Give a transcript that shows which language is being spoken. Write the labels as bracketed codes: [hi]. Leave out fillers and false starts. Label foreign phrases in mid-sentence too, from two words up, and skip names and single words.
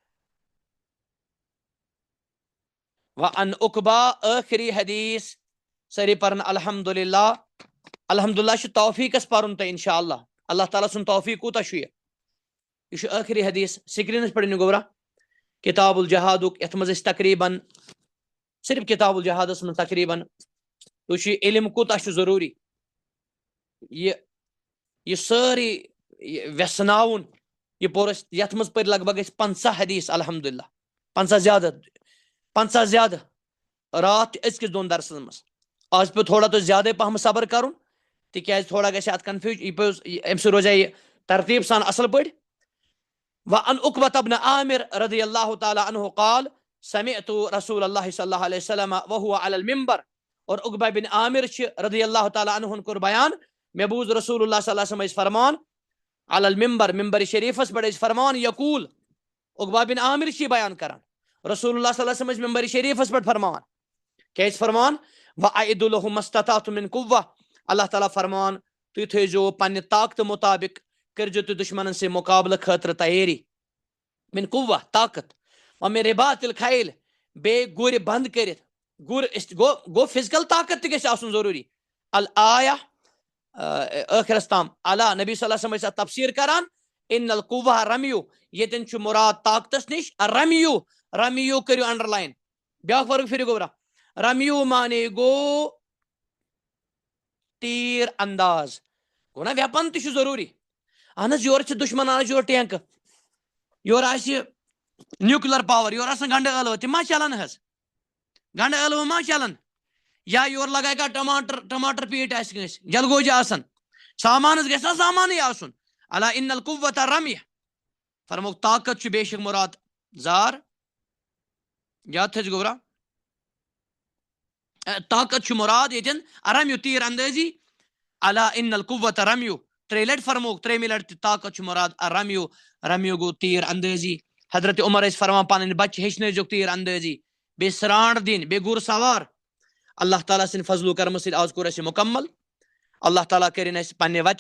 [ks] وعن عقبہ ٲخری حدیث سٲری پرن الحمدللہ الحمدللہ چھُ توفیٖقس پرُن تۄہہِ انشاء اللہ اللہ تعالیٰ سُنٛد توفیٖق کوٗتاہ چھُ یہِ چھُ ٲخری حدیث سکریٖنس پٮ۪ٹھ أنِو گوٚبرا کِتاب الجہادُک یتھ منٛز أسۍ تقریٖبن صرف کِتاب الجہادس منٛز تقریٖبن تُہۍ چھُ علم کوٗتاہ چھُ ضروٗری یہِ سٲری ویژھناوُن یہِ پوٚر اَسہِ یتھ منٛز پٔرۍ لگ بگ أسۍ 50 حدیث الحمدللہ 50 زیادٕ راتھ تہِ أزکِس 2 درسن منٛز آز پیٚو تھوڑا تۄہہِ زیادے پہم صبر کرُن تِکیازِ تھوڑا گژھِ اَتھ کنفیوٗجن یہِ پیٚو اَمہِ سۭتۍ روزِ یہِ ترتیٖب سان اصل پٲٹھۍ [ar] وعن عقبة بن عامر رضی اللہ تعالیٰ عنہ قال سمعت رسول اللہ صلی اللہ علیہ وسلم وهو على المنبر [ks] اور عقبہ بن عامر چھِ [ar] رضی اللہ تعالیٰ [ks] عنہن کوٚر بیان مےٚ بوٗز [ar] رسول اللہ صلی اللہ علیہ وسلم [ks] ٲسۍ فرمان على المنبر ممبر شریٖفس پٮ۪ٹھ ٲسۍ فرمان یقوٗل عقبہ بن عامر چھِ یہِ بیان کران [ar] رسول اللہ صلی اللہ علیہ وسلم [ks] ٲسۍ ممبر شریٖفس پٮ۪ٹھ فرمان کیٛاہ ٲسۍ فرمان [ar] وَأَعِدُّ لَهُم مَا اسْتَطَعْتُم مِن قُوَّةٍ [ks] اللہ تعالیٰ فرمان تُہۍ تھٲیزیو پننہِ طاقتہٕ مُطابق کٔرزیو تُہۍ دُشمنن سۭتۍ مُقابلہٕ خٲطرٕ تیٲری [ar] مِن قُوَّة [ks] طاقت [ar] وَمِن رِباطِ الخیل [ks] بیٚیہِ گُرۍ بنٛد کٔرِتھ گُر گوٚو فِزکل طاقت تہِ گژھِ آسُن ضروٗری الآیہ ٲخرس تام اللہ نبی [ar] صلی اللہ علیہ وسلم [ks] ٲسۍ اتھ تفسیٖر کران [ar] اِن القُوَّة [ks] رمیوٗ ییٚتٮ۪ن چھُ مُراد طاقتس نِش رمیوٗ کٔرِو [en] underline [ks] بیٛاکھ ورق پھِرِو گوٚبرا رمیوٗ مانے گوٚو تیٖر انداز گوٚو نا ویپن تہِ چھُ ضروٗری اہن حظ یورٕ چھِ دُشمن انان یورٕ ٹینکہٕ یورٕ آسہِ [en] nuclear power [ks] یورٕ آسن گنڈٕ ٲلوٕ تِم ما چلان حظ گنڈٕ ٲلوٕ ما چلان یا یورٕ لگایہِ کانٛہہ ٹماٹر پیٖٹۍ آسہِ کٲنٛسہِ جلگوجہِ آسان سامانس گژھِ نا سامانٕے آسُن اللہ [ar] اِن القُوَّة [ks] رمیہ فرموکھ طاقت چھُ بے شک مُراد زار یاد تھٲیزِ گوٚبرا طاقت چھُ مُراد ییٚتٮ۪ن رمیوٗ تیٖر اندٲزی اللہ [ar] اِن القُوَّة [ks] رمیوٗ 3 لٹہِ فرموکھ 3مہِ لٹہِ تہِ طاقت چھُ مُراد رمیوٗ گوٚو تیٖر اندٲزی حضرت عمر ٲسۍ فرمان پنٕنۍ بچہِ ہیٚچھنٲیزیوکھ تیٖر اندٲزی بیٚیہِ سرانٛڈ دِنۍ بیٚیہِ گُر سوار اللہ تعالیٰ سٕنٛدِ فضلو کرمہٕ سۭتۍ آز کوٚر اَسہِ یہِ مُکمل اللہ تعالیٰ کٔرِنۍ اَسہِ پننہِ وتہِ